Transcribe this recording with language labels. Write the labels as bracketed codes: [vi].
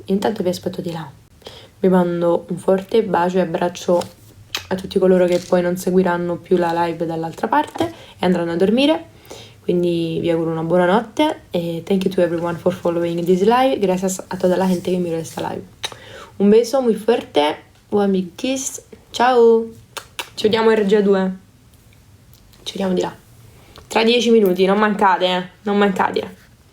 [it] Intanto vi aspetto di là. Vi mando un forte bacio e abbraccio a tutti coloro che poi non seguiranno più la live dall'altra parte e andranno a dormire. Quindi vi auguro una buona notte e [en] thank you to everyone for following this live. [es] Gracias a toda la gente que mira esta live. Un beso muy fuerte, [en] one big kiss, [es] ciao! [it] Ci vediamo in regia 2. Ci vediamo di là. Tra 10 minuti, non mancate, non mancate.